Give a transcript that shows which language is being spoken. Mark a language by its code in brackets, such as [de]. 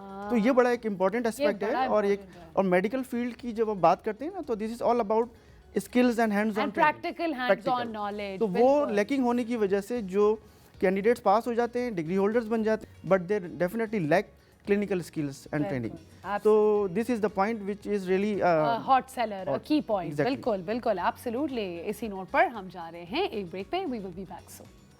[ur] تو یہ بڑا ایک امپورٹنٹ اسپیکٹ ہے. اور میڈیکل فیلڈ کی جب آپ بات کرتے ہیں نا تو [en] This is all about skills and hands on knowledge. [ur] تو وہ لیکنگ ہونے کی وجہ سے جو کینڈیڈیٹس پاس ہو جاتے ہیں, ڈگری ہولڈرز بن جاتے ہیں, [en] But they definitely lack clinical skills and training. So this is the point which is really hot seller, a key point. [ur] بالکل بالکل absolutely. اسی نوٹ پر ہم جا رہے ہیں ایک بریک پہ. [en] We will be back soon.